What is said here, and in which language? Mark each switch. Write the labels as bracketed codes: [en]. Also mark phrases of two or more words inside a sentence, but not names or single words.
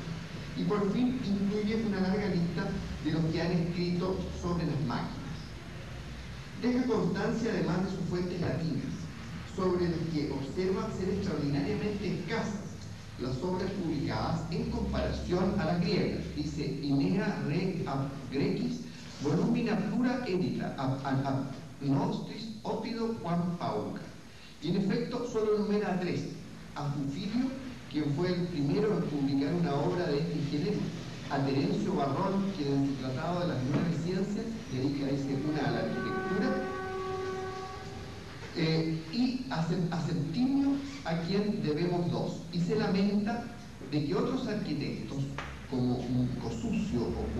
[es] Y por fin incluye una larga lista de los que han escrito sobre las máquinas. Deja constancia además de sus fuentes latinas, sobre las que observa ser extraordinariamente escasas las obras publicadas en comparación a las griegas. Dice: [la] Inea re ab grecis volumina plura edita ab nostris opido quam pauca. [es] Y en efecto solo numera a 3: a Fufilio, quien fue el primero en publicar una obra de este género; a Terencio Barrón, quien en su tratado de las 9 ciencias dedica, dice, una a la arquitectura; y a Septimio, a quien debemos 2, y se lamenta de que otros arquitectos, como Cosucio o